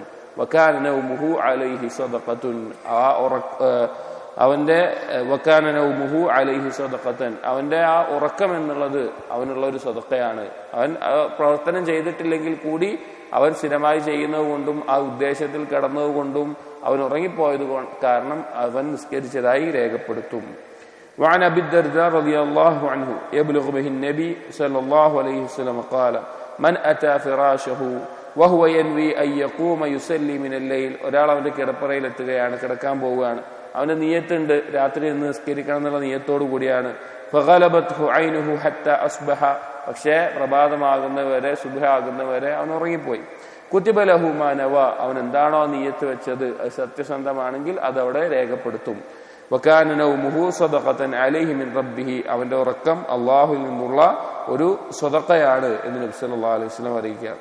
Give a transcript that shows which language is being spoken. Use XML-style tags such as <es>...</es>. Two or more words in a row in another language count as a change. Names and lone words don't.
<ar>وكان نومه عليه صدقة,</ar> <ml>അവന്റെ</ml> <ar>وكان نومه عليه صدقة,</ar> <ml>അവന്റെ ആ ഉറക്കം എന്നുള്ളത് അവനുള്ള ഒരു സദഖയാണ്. അവൻ പ്രവർത്തനം ചെയ്തിട്ടില്ലെങ്കിൽ കൂടി അവൻ സ്ഥിരമായി ചെയ്യുന്നത് കൊണ്ടും ആ ഉദ്ദേശത്തിൽ കിടന്നതുകൊണ്ടും അവൻ ഉറങ്ങിപ്പോയത് കാരണം അവൻ നിസ്കരിച്ചതായി രേഖപ്പെടുത്തും.</ml> <ar>وعن أبي الدرداء رضي الله عنه يبلغ به النبي صلى الله عليه وسلم قال من أتى فراشه وهو ينوي أن يقوم يصلي من الليل,</ar> <ml>ഒരാൾ അവന്റെ കിടപ്പറയിൽ എത്തുകയാണ്, കിടക്കാൻ പോവുകയാണ്, അവന്റെ നിയത്തുണ്ട് രാത്രി നിന്ന് നിസ്കരിക്കണം എന്നുള്ള നിയത്തോടു കൂടിയാണ്.</ml> <ar>فغلبته عينه حتى أصبح,</ar> <ml>പക്ഷേ പ്രഭാതമാകുന്നവരെ സുബ്ഹ ആകുന്നവരെ അവൻ ഉറങ്ങിപ്പോയി.</ml> <ar>كتب له ما نوى,</ar> <ml>അവൻ എന്താണോ നിയത്ത് വെച്ചത് അത് സത്യസന്ധമാണെങ്കിൽ അതവിടെ രേഖപ്പെടുത്തും.</ml> <ar>وكان نومه صدقة عليه من ربه,</ar> <ml>അവന്റെ ഉറക്കം അല്ലാഹുവിൽ നിന്നുള്ള ഒരു സദഖയാണ് എന്ന് നബി</ml> <ar>صلى الله عليه وسلم</ar> <ml>അറിയിക്കുകയാണ്.</ml>